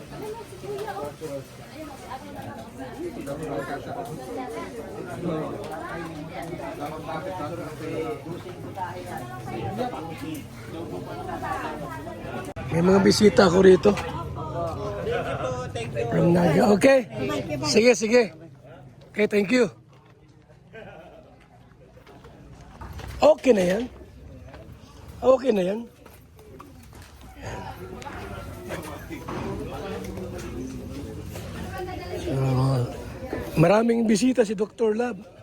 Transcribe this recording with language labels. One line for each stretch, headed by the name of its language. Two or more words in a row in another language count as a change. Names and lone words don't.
Filipino: May mga bisita ako rito. From Naga. Okay. Sige, sige.
English: Okay, thank you.
Filipino: Okay na yan. Okay na yan. Maraming bisita si Dr. Lab.